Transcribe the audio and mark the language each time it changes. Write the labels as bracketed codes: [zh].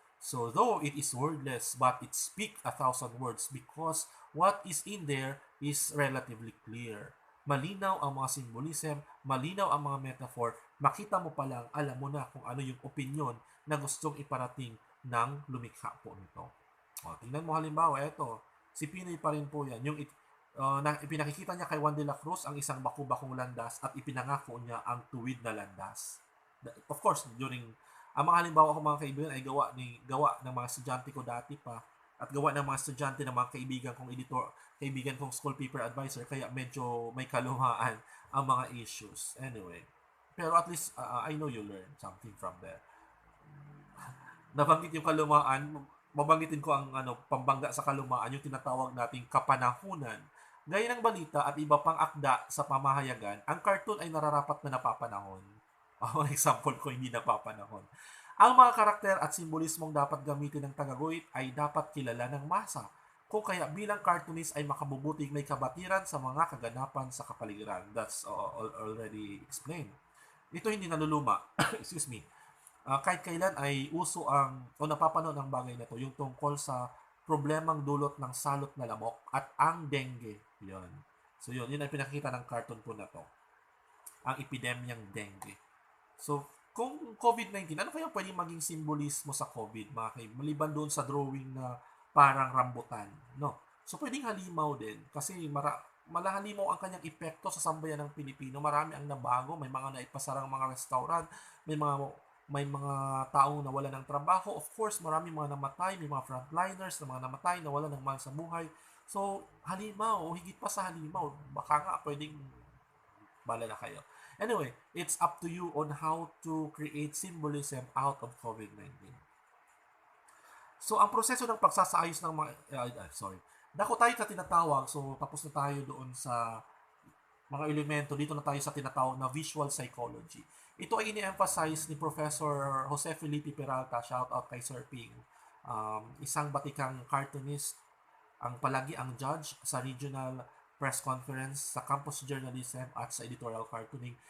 [en] So though it is wordless, but it speaks 1,000 words because what is in there is relatively clear. [tl] Malinaw ang mga symbolism, malinaw ang mga metaphor, makita mo pa lang, alam mo na kung ano yung opinion na gustong iparating ng lumikha po nito. Tingnan mo halimbawa, eto, si Pinoy pa rin po yan. Ipinakikita niya kay Juan de la Cruz ang isang baku-bakong landas at ipinangako niya ang tuwid na landas. [en] Of course, [tl] ang mga halimbawa ko mga kaibigan ay gawa ng mga estudyante ko dati pa at gawa ng mga estudyante ng mga kaibigan kong school paper advisor, kaya medyo may kaluhaan ang mga issues. [en] Anyway, pero at least I know you learn something from there. [tl] Nabanggit yung kalumaan, mabanggitin ko ang pambangga sa kalumaan, yung tinatawag nating kapanahunan. Gaya ng balita at iba pang akda sa pamahayagan, ang cartoon ay nararapat na napapanahon. Ang example ko, hindi napapanahon. Ang mga karakter at simbolismong dapat gamitin ng tagaguhit ay dapat kilala ng masa. Kung kaya bilang cartoonist ay makabubuting may kabatiran sa mga kaganapan sa kapaligiran. [en] That's already explained. [tl] Ito hindi naluluma. [en] Excuse me. [tl] Kahit kailan ay uso napapanood ang bagay na to, yung tungkol sa problemang dulot ng salot na lamok at ang dengue. Yun. So yun ay pinakita ng cartoon po na to. Ang epidemyang dengue. So, kung COVID-19, ano kaya pwedeng maging simbolismo sa COVID, mga kaibigan? Maliban doon sa drawing na parang rambutan, no? So, pwedeng halimaw din kasi malahalimaw ang kanyang epekto sa sambayan ng Pilipino. Marami ang nabago, may mga naipasarang mga restaurant, may mga taong nawala ng trabaho. [en] Of course, [tl] marami mga namatay, may mga frontliners na mga namatay, nawala ng mahal sa buhay. So, halimaw, o higit pa sa halimaw, baka nga pwedeng bala na kayo. [en] Anyway, it's up to you on how to create symbolism out of COVID-19. [tl] So, ang proseso ng pagsasaayos ng mga, dako tayo sa tinatawag, so tapos na tayo doon sa mga elemento, dito na tayo sa tinatawag na visual psychology. Ito ay ini-emphasize ni Professor Jose Felipe Peralta, shout out kay Sir Ping, isang batikang cartoonist, ang palagi ang judge sa regional press conference, sa campus journalism at sa editorial cartooning.